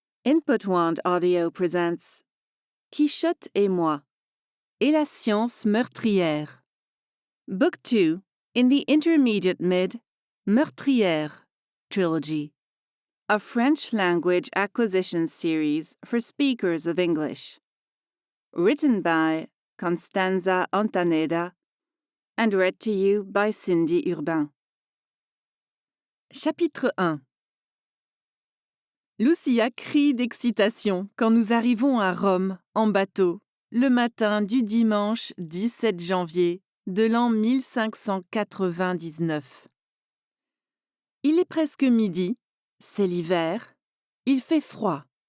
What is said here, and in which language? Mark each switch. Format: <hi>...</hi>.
<en>Input Wand Audio presents Quichotte et moi et la science meurtrière. Book 2 in the intermediate mid Meurtrière trilogy, a French language acquisition series for speakers of English. Written by Constanza Ontaneda and read to you by Cindy Urbain.</en> <fr>Chapitre 1. Lucia crie d'excitation quand nous arrivons à Rome en bateau le matin du dimanche 17 janvier de l'an 1599. Il est presque midi, c'est l'hiver, il fait froid.</fr>